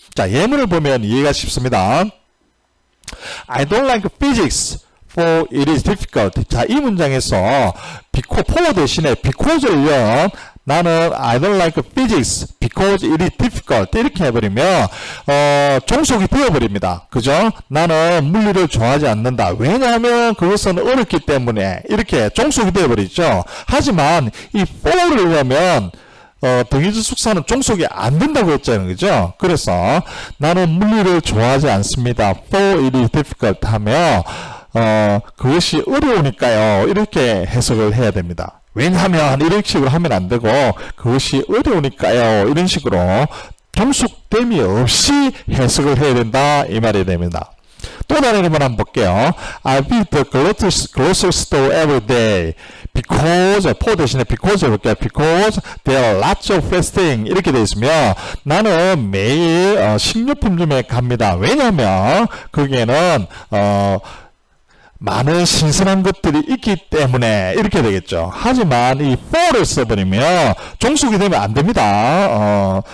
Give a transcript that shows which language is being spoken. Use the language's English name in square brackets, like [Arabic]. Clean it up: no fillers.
[Korean] 자, 예문을 보면 이해가 쉽습니다. [English] I don't like physics, for it is difficult. [Korean] 자, 이 문장에서 for 대신에 because를 이은 나는 [English] I don't like physics because it is difficult [Korean] 이렇게 해버리면 종속이 되어버립니다. 그죠? 나는 물리를 좋아하지 않는다. 왜냐하면 그것은 어렵기 때문에 이렇게 종속이 되어버리죠. 하지만 이 for를 하면 등위 접속사는 종속이 안 된다고 했잖아요. 그죠? 그래서 나는 물리를 좋아하지 않습니다. [English] for it is difficult [Korean] 하며 그것이 어려우니까요. 이렇게 해석을 해야 됩니다. 왜냐하면 이런 식으로 하면 안 되고 그것이 어려우니까요. 이런 식으로 종속됨이 없이 해석을 해야 된다. 이 말이 됩니다. 또 다른 예문 한번 볼게요. [English] I visit the grocery store every day. Because, for 대신에 because [Korean] 해볼게요. [English] Because there are lots of fresh things. [Korean] 이렇게 되어 있으면 나는 매일 식료품점에 갑니다. 왜냐하면 거기에는 많은 신선한 것들이 있기 때문에 이렇게 되겠죠. 하지만 이 for를 써버리면 종속이 되면 안 됩니다.